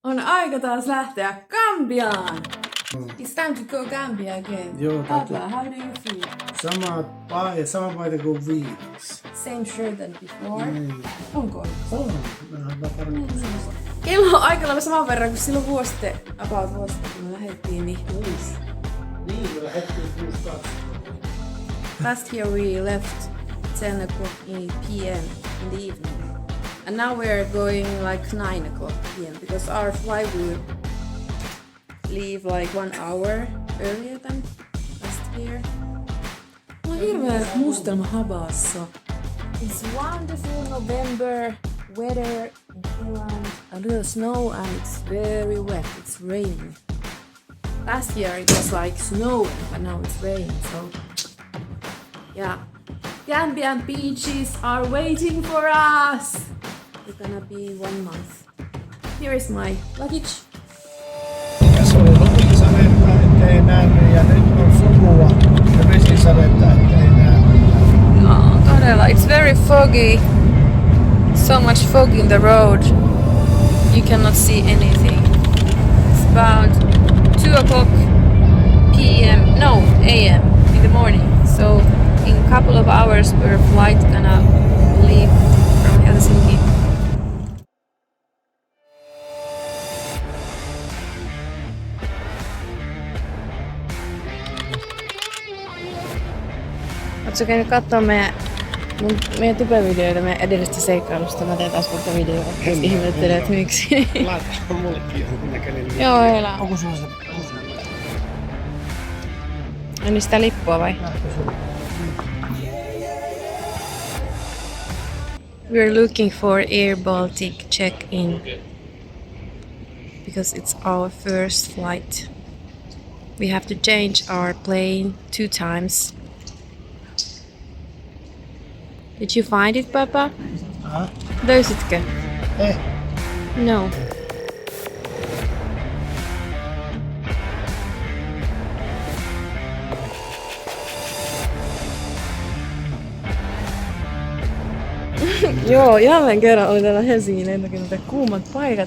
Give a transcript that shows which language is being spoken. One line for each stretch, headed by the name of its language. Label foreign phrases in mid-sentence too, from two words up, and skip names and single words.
Finnish: On aika taas lähteä Gambiaan.
English: It's time to go Gambia again.
Finnish: Joo,
English: Pabla, how do you feel?
Finnish: Sama paita kuin viimeksi.
English: Same shirt than before.
Finnish: Niin. Onko? On. Kello on aika lailla saman verran kuin silloin vuosi sitten, kun me lähdettiin. Niin me lähdettiin 6.2.
English: last year we left 10 o'clock p.m. in the evening. And now we're going like 9 o'clock p.m. because our flight will leave like 1 hour earlier than last year. Mulla on hirveä mustelma Habassa. It's wonderful November weather in Finland. A little snow and it's very wet. It's raining. Last year it was like snowing, but now it's raining. So yeah, Gambian beaches are waiting for us. We're gonna be 1 month. Here is my luggage.
Finnish: Tässä oli lumisadetta, ettei nähnyt, ja nyt on sukua ja vesisadetta, ettei nähnyt. Oh, todella.
English: It's very foggy. So much fog in the road. You cannot see anything. It's about 2 o'clock p.m. No, a.m. in the morning. So in a couple of hours our flight gonna leave from Helsinki.
Finnish: Ootko käynyt kattoo meidän tubevideoita meidän edellisestä seikkailusta? Mä teen taas uutta videoa. Ihmettelee, että miksi. Laittaa mullekin jonkun näköinen. Joo, elää. Onko sulla se? Niin sitä lippua vai?
English: We're looking for Air Baltic check-in because it's our first flight. We have to change our plane 2 times. Did you find it, Papa?
Finnish: Löysitkö? No. Joo, jälleen kerran oli täällä Helsingin lentokenttä kuumat paikat.